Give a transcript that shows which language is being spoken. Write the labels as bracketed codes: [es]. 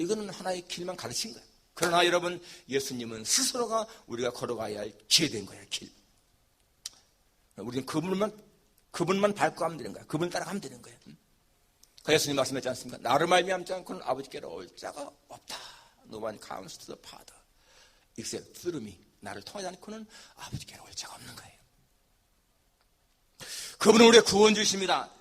[ko] 이거는 하나의 길만 가르친 거예요. 그러나 여러분, 예수님은 스스로가 우리가 걸어가야 할 길이 된 거예요. 길. 우리는 그분만 밟고 가면 되는 거야. 그분 따라가면 되는 거예요. 그 예수님 말씀했지 않습니까? 나를 말미암지 않고는 아버지께로 올 자가 없다. [en] No one comes to the Father except through me. [ko] 나를 통하지 않고는 아버지께로 올 자가 없는 거예요. 그분은 우리의 구원주이십니다.